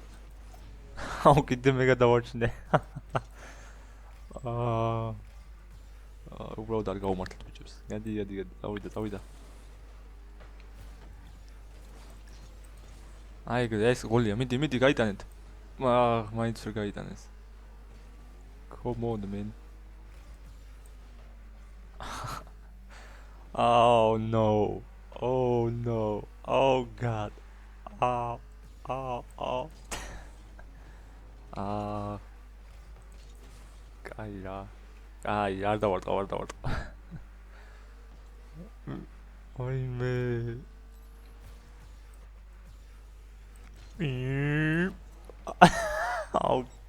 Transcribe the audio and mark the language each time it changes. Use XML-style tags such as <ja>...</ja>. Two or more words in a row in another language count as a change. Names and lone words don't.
<ka>აუ, კიდე მე გადავარჩინე. უბრალოდ არ გაუმართლეთ ბიჭებს. გადი, წავიდა. აი, ეს გოლია, მიდი გაიტანეთ. მაინც ვერ გაიტანეს.</ka> <en>Come on, man. Oh no. Oh god.</en> <ka>კაი, არ დავარტყა. ვაიმე. აუ.</ka>